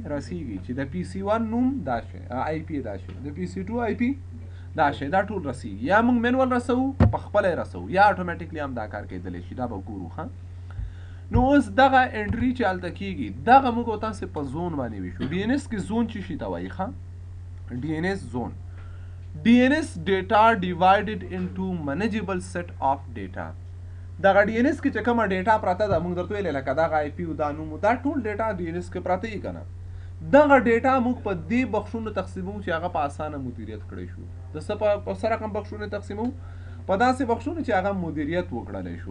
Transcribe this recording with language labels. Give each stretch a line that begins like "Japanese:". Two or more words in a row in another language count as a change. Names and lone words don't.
Pashto: رسیږي چې د PC1 نوم دا شی، آی پی دا شی، د PC2 آی پی دا شی، دا ټول رسیږي. یا موږ مینول رسوو، په خپله یې رسوو، یا اټومیټیکلی هم دا کار کېدلی شي. دا به ګورو. ښه نو اوس دغه انټري چې هلته کېږي دغه موږ تاسې په زون باندې ویشو. DNS کې زون څه شي ته وایي؟ ښه DNS زون.
English: DNS data divided into manageable set of data.
Pashto: دغه DNS کې چې کومه ډیټا پراته ده، موږ درته ویلې لکه دغه آی پي او دا نوم، دا ټول ډیټا DNS کې پراته وي که نه؟ دغه ډیټا موږ په دې بخشونو تقسیموو چې هغه په اسانه مدیریت کړی شو. د څه په څه رقم بخشونه تقسیموو؟ په داسې بخشونو چې هغه مدیریت وکړلی شو.